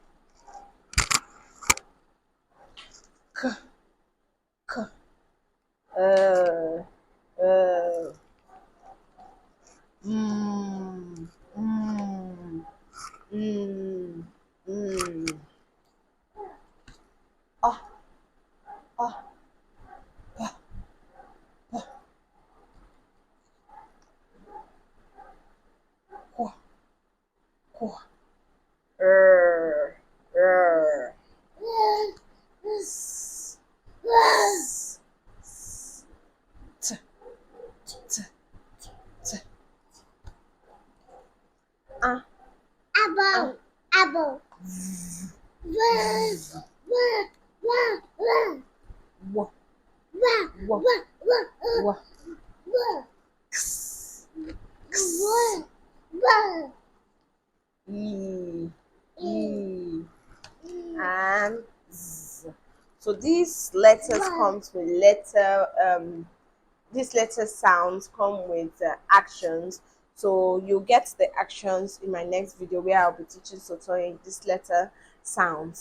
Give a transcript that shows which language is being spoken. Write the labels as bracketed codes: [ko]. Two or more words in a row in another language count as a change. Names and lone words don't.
[en] K, K, mm, mm, mm, mm, ah, ah, ah, ah, qua, qua, s, s, s, t, t, t, a, Apple, apple. w, w, w, x, x, e, e, and z. So these letters comes with these letter sounds come with actions. So you get the actions in my next video where I'll be teaching Sotoyin this letter sounds.